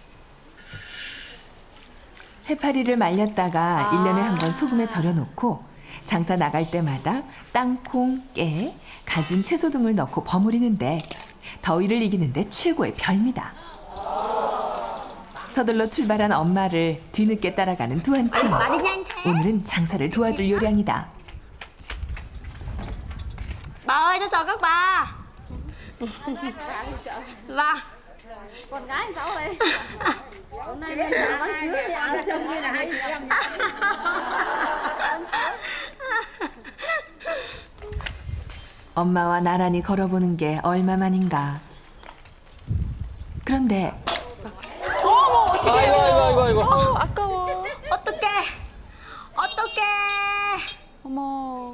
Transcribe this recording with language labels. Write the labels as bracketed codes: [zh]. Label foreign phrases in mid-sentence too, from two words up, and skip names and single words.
[ko] 해파리를 말렸다가 1년에 한 번 소금에 절여놓고 장사 나갈 때마다 땅콩, 깨, 가진 채소 등을 넣고 버무리는데 더위를 이기는데 최고의 별미다. 서둘러 출발한 엄마를 뒤늦게 따라가는 두한티. 오늘은 장사를 도와줄 요량이다. [vi] Bà ơi, tôi chào các bà. Bà. Con gái cháu đây. Hôm nay lên chợ bán sứa thì ăn trông như là hai chị em nhỉ? [ko] 엄마와 나란히 걸어보는 게 얼마만인가. 그런데 아이고. 아까워. 어떡해. 어머.